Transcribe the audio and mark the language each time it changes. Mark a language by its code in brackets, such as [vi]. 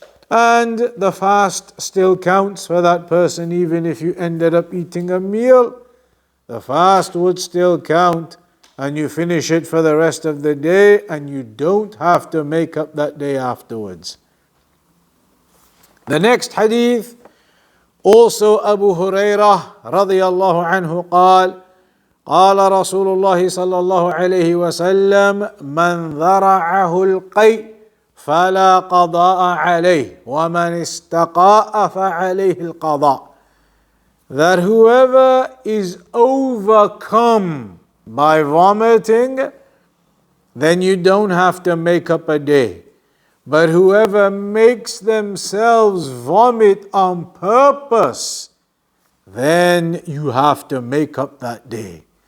[en] And the fast still counts for that person even if you ended up eating a meal. The fast would still count and you finish it for the rest of the day and you don't have to make up that day afterwards. The next hadith, also [ar] Abu Hurairah radiyallahu anhu قال قال رسول الله صلى الله عليه وسلم من ذرعه القيء فلا قضاء عليه ومن استقاء فعليه القضاء. [en] That whoever is overcome by vomiting, then you don't have to make up a day. But whoever makes themselves vomit on purpose, then you have to make up that day.